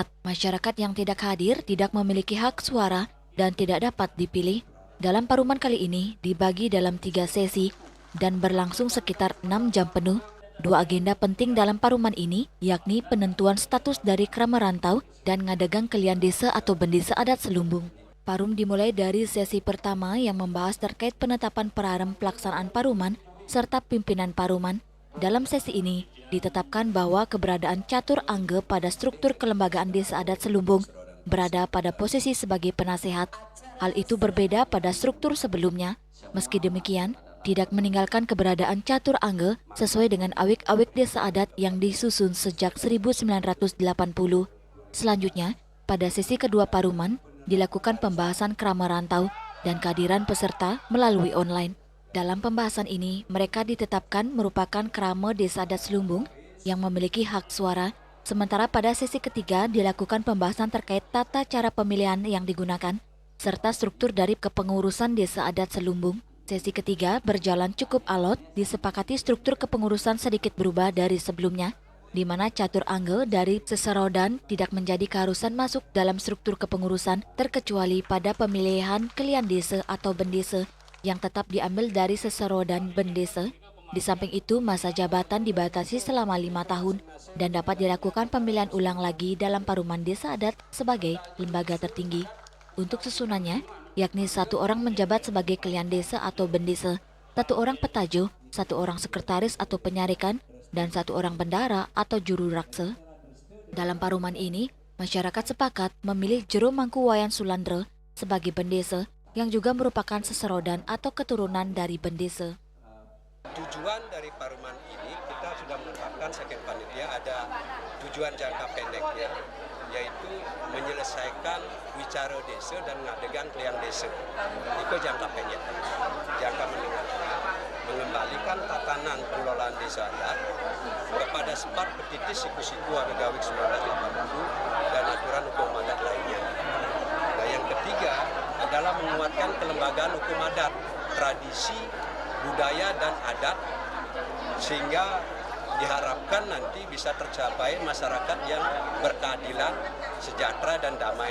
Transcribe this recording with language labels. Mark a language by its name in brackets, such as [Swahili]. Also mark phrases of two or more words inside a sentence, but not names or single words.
[Indonesian] Masyarakat yang tidak hadir tidak memiliki hak suara dan tidak dapat dipilih. Dalam paruman kali ini dibagi dalam 3 sesi dan berlangsung sekitar 6 jam penuh. 2 agenda penting dalam paruman ini, yakni penentuan status dari krama rantau dan ngadegang kelian desa atau bendesa adat Selumbung. Parum dimulai dari sesi pertama yang membahas terkait penetapan perarem pelaksanaan paruman serta pimpinan paruman. Dalam sesi ini, ditetapkan bahwa keberadaan catur angge pada struktur kelembagaan desa adat Selumbung berada pada posisi sebagai penasehat. Hal itu berbeda pada struktur sebelumnya. Meski demikian, tidak meninggalkan keberadaan catur angge sesuai dengan awik-awik desa adat yang disusun sejak 1980. Selanjutnya, pada sesi kedua paruman, dilakukan pembahasan krama rantau dan kehadiran peserta melalui online. Dalam pembahasan ini, mereka ditetapkan merupakan krama desa adat Selumbung yang memiliki hak suara, sementara pada sesi ketiga dilakukan pembahasan terkait tata cara pemilihan yang digunakan, serta struktur dari kepengurusan desa adat Selumbung. Sesi ketiga berjalan cukup alot, disepakati struktur kepengurusan sedikit berubah dari sebelumnya, di mana catur angge dari seserodan tidak menjadi keharusan masuk dalam struktur kepengurusan terkecuali pada pemilihan kelian desa atau bendesa yang tetap diambil dari seserodan bendesa. Di samping itu, masa jabatan dibatasi selama 5 tahun dan dapat dilakukan pemilihan ulang lagi dalam paruman desa adat sebagai lembaga tertinggi. Untuk susunannya, yakni 1 orang menjabat sebagai kelian desa atau bendesa, 1 orang petajo, 1 orang sekretaris atau penyarikan, dan 1 orang bendara atau juru raksa. Dalam paruman ini, masyarakat sepakat memilih Jero Mangku Wayan Sulandre sebagai bendesa yang juga merupakan seserodan atau keturunan dari bendesa. Tujuan dari paruman ini kita sudah menetapkan sekjen panitia ada tujuan jangka pendeknya, yaitu menyelesaikan wicara desa dan ngadegang kelian desa. Itu jangka pendek. Jangka menengah, mengembalikan tatanan pengelolaan desa adat kepada sepat petiti siku-siku Agawik 1980 dan aturan hukum adat lainnya. Nah, yang ketiga adalah menguatkan kelembagaan hukum adat, tradisi, budaya dan adat, sehingga diharapkan nanti bisa tercapai masyarakat yang berkeadilan, sejahtera dan damai.